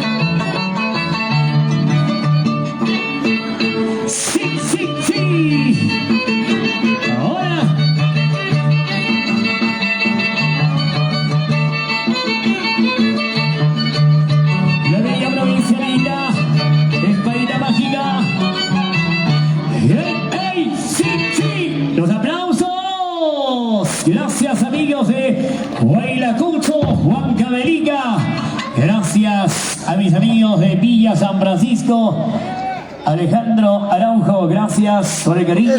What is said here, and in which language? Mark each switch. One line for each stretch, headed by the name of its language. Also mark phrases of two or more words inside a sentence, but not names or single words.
Spanish: ¡Sí, sí, sí! Ahora. La bella provincialita, Espadita Mágica. ¡Ey, ey! ¡Sí, sí! ¡Los aplausos! Gracias, amigos de Huaylacucho, Juan Cabelica. Gracias a mis amigos de Villa San Francisco. Alejandro Araujo, gracias por el cariño.